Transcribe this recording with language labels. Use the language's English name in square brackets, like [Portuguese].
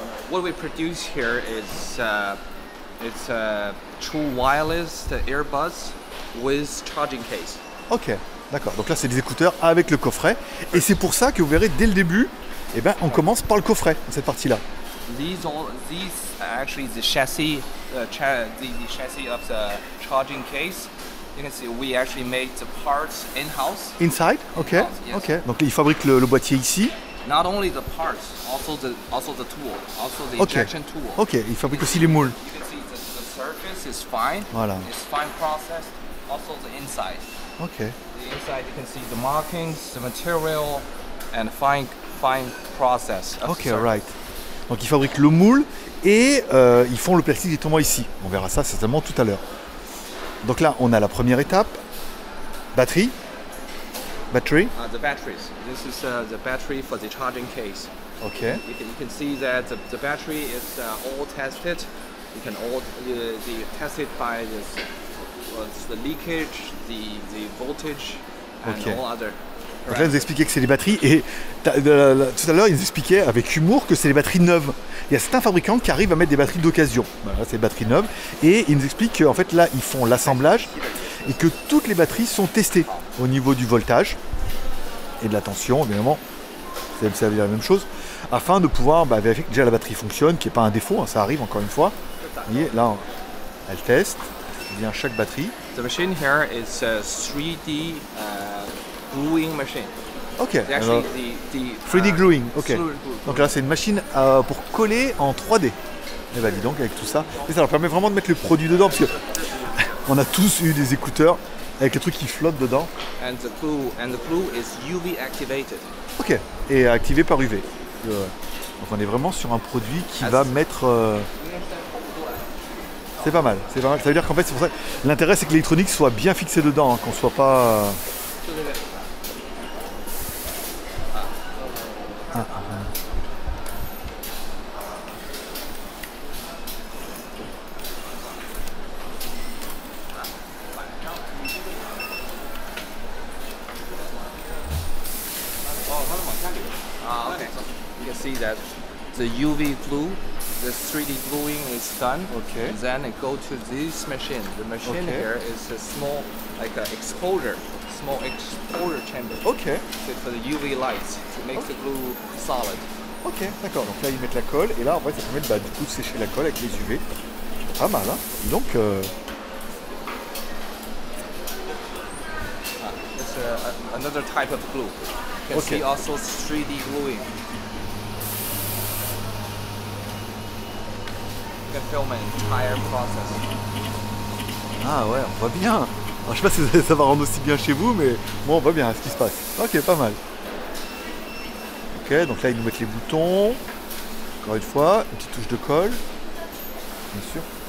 [English] What we produce here is it's true wireless earbuds with charging case. [French] Ok, d'accord. Donc là, c'est des écouteurs avec le coffret. Et c'est pour ça que vous verrez dès le début, eh ben, on commence par le coffret, dans cette partie-là. [English] These are actually the chassis, the chassis of the charging case. You can see we actually make the parts in-house. Inside, ok. Yes. Ok. [French] Donc ils fabriquent le boîtier ici. [English] Not only the parts, also the tool, also the Ok. injection tool. [French] Ok, ils fabriquent aussi les moules. [English] You can see the surface is fine. [French] Voilà. [English] It's fine processed. Also the inside. Ok. The inside you can see the markings, the material, and fine process. of the Ok, surface. right. [French] Donc ils fabriquent le moule et ils font le plastique directement ici. On verra ça certainement tout à l'heure. Donc là, on a la première étape. Batterie. Battery. [English] The batteries. This is the battery for the charging case. Ok. You can see that the battery is all tested. You can all test it by the leakage, the voltage, and Okay. all other. [French] Donc là, ils nous expliquaient que c'est des batteries et tout à l'heure, ils nous expliquaient avec humour que c'est des batteries neuves. Il y a certains fabricants qui arrivent à mettre des batteries d'occasion. Voilà, c'est des batteries neuves. Et ils nous expliquent qu'en fait, là, ils font l'assemblage et que toutes les batteries sont testées au niveau du voltage et de la tension, évidemment. Ça veut dire la même chose. Afin de pouvoir vérifier que déjà la batterie fonctionne, qu'il n'y ait pas un défaut. Hein, ça arrive encore une fois. Vous voyez, là, elle teste. Il y a chaque batterie. [English] The machine here is a 3D gluing machine. Ok. Actually, [French] Alors, [English] the 3D gluing, ok. fluid glue. [French] Donc là, c'est une machine pour coller en 3D. Et bah dis donc, avec tout ça. Et ça leur permet vraiment de mettre le produit dedans, parce que on a tous eu des écouteurs avec les trucs qui flottent dedans. [English] And the glue is UV activated. [French] Ok. Et activé par UV. Donc on est vraiment sur un produit qui va mettre... C'est pas mal, c'est pas mal. Ça veut dire qu'en fait, c'est pour ça que l'intérêt, c'est que l'électronique soit bien fixée dedans, hein, qu'on soit pas... [English] You can see that the UV glue, the 3D gluing is done. Okay. And then it go to this machine. The machine Okay. here is a small, like a exposure, small exposure chamber. Ok, So for the UV lights to make the glue solid. [French] ok, d'accord. Donc là, ils mettent la colle et là, en fait, ça permet de, du coup, de sécher la colle avec les UV. Pas mal, hein. Et donc, [English] It's another type of glue. You can Okay. see also 3D gluing. You can film an entire process. [French] ah ouais, on voit bien. Alors, je sais pas si ça va rendre aussi bien chez vous, mais bon, on voit bien ce qui se passe. Ok, pas mal. Ok, donc là, ils nous mettent les boutons. Encore une fois, une petite touche de colle. Bien sûr.